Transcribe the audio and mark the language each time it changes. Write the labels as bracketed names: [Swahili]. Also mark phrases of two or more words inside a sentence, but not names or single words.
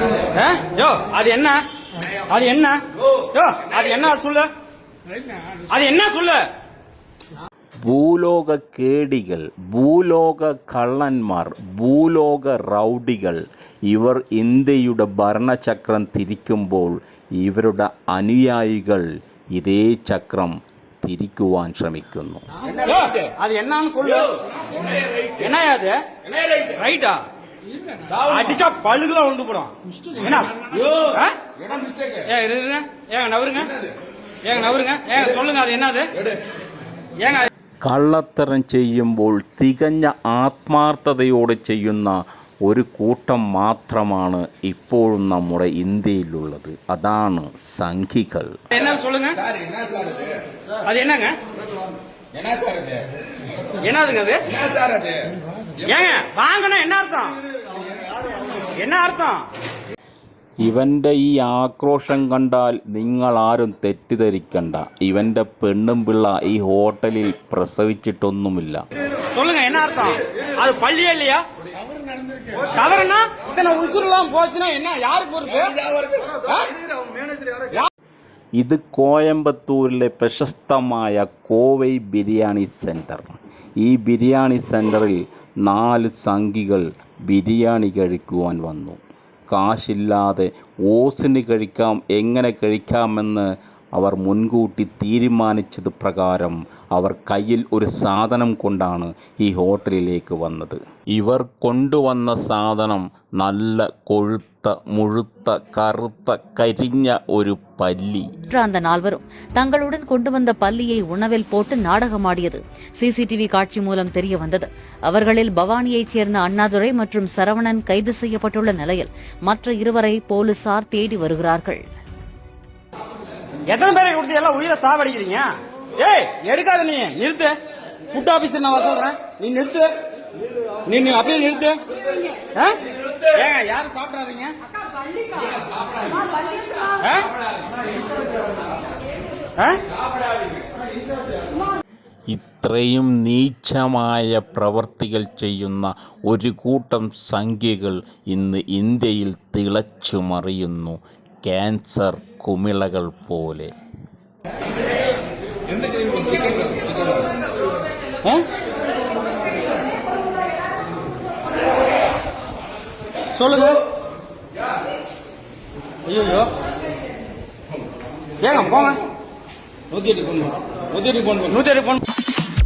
[Tamil] யோ அது என்ன அது என்ன யோ அது என்ன சொல்லு அது என்ன சொல்லு. [Malayalam] ഭൂലോക കേടികൾ, ഭൂലോക കള്ളന്മാർ, ഭൂലോക റൗഡികൾ ഇവർ ഇന്ത്യയുടെ ഭരണചക്രം തിരിക്കുമ്പോൾ ഇവരുടെ അനുയായികൾ ഇതേ ചക്രം തിരിക്കുവാൻ ശ്രമിക്കുന്നു. അത് എന്നാണ് [Tamil] சொல்லு என்ன அது ரைட்டா அடிச்சா பழுகுல வந்து போறோம். என்ன ஏங்க நவருங்க ஏங்க நவருங்க ஏங்க சொல்லுங்க அது என்னது ஏங்க. [Malayalam] കള്ളത്തരം ചെയ്യുമ്പോൾ തികഞ്ഞ ആത്മാർത്ഥതയോടെ ചെയ്യുന്ന ഒരു കൂട്ടം മാത്രമാണ് ഇപ്പോഴും നമ്മുടെ ഇന്ത്യയിലുള്ളത്. അതാണ് സംഘികൾ. [Tamil] என்ன சொல்லுங்க அது என்னங்க என்னதுங்க அது ஏங்க வாங்கனா என்ன அர்த்தம் என்ன அர்த்தம். [Malayalam] ഇവൻ്റെ ഈ ആക്രോശം കണ്ടാൽ നിങ്ങൾ ആരും തെറ്റിദ്ധരിക്കണ്ട. ഇവൻ്റെ പെണ്ണും പിള്ള ഈ ഹോട്ടലിൽ പ്രസവിച്ചിട്ടൊന്നുമില്ല. [Tamil] சொல்லுங்க என்ன அர்த்தம். அது பள்ளியே இல்லையா தவறுனா இத்தனை உசுரெல்லாம் போச்சுன்னா என்ன யாரு பொறுப்பு. [Malayalam] ഇത് കോയമ്പത്തൂരിലെ പ്രശസ്തമായ കോവൈ ബിരിയാണി സെൻറ്റർ. ഈ ബിരിയാണി സെൻറ്ററിൽ 4 സംഘികൾ ബിരിയാണി കഴിക്കുവാൻ വന്നു. കാശില്ലാതെ ഓസിന് കഴിക്കാം, എങ്ങനെ കഴിക്കാമെന്ന് അവർ മുൻകൂട്ടി തീരുമാനിച്ചത് പ്രകാരം അവർ കയ്യിൽ ഒരു സാധനം കൊണ്ടാണ് ഈ ഹോട്ടലിലേക്ക് വന്നത്. ഇവർ കൊണ്ടുവന്ന സാധനം നല്ല കൊഴുത്ത മുഴുത്ത கருத்த കരിഞ്ഞ ஒரு பல்லி. [Tamil] அந்த நால்வரும் தங்களுடன் கொண்டு வந்த பல்லியை உணவில் போட்டு நாடகமாடியது சிசிடிவி காட்சி மூலம் தெரிய வந்தது. அவர்களில் பவானியைச் சேர்ந்த அண்ணாதுரை மற்றும் சரவணன் கைது செய்யப்பட்டுள்ள நிலையில் மற்ற 2 போலீசார் தேடி வருகிறார்கள். எத்தனை பேரை கொடுத்து எல்லாம் உயிரை சாவடிக்கிறீங்க. ஏய் எடுக்காத நீ நிறுத்து. [English] food officer [Tamil] நான் சொல்றேன் நீ நிறுத்து. நீ அப்படியே நிறுத்து. ஏங்க யாரும் சாப்பிடாதீங்க. [Malayalam] ഇത്രയും നീചമായ പ്രവർത്തികൾ ചെയ്യുന്ന ഒരു കൂട്ടം സംഖ്യകൾ ഇന്ന് ഇന്ത്യയിൽ തിളച്ചു മറിയുന്നു, ക്യാൻസർ കുമിളകൾ പോലെ. [Tamil] சொல்லுங்க. ஐயோ ஏங்க போங்க. 108 போன் 108 போன்